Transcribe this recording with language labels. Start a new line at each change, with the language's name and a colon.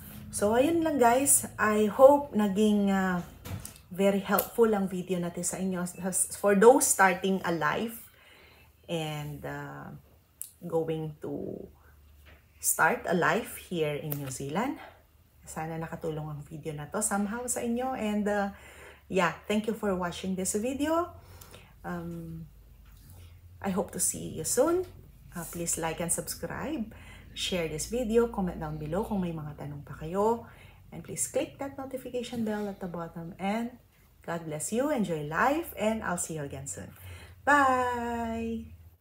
English: So ayun lang guys, I hope
Filipino: naging very helpful ang video natin sa inyo
English: for those starting a life and going to start a life here in New Zealand.
Filipino: Sana nakatulong ang video na to somehow sa inyo.
English: And yeah, thank you for watching this video. I hope to see you soon. Please like and subscribe. Share this video. Comment down below
Filipino: kung may mga tanong pa kayo.
English: And please click that notification bell at the bottom. And God bless you. Enjoy life. And I'll see you again soon. Bye!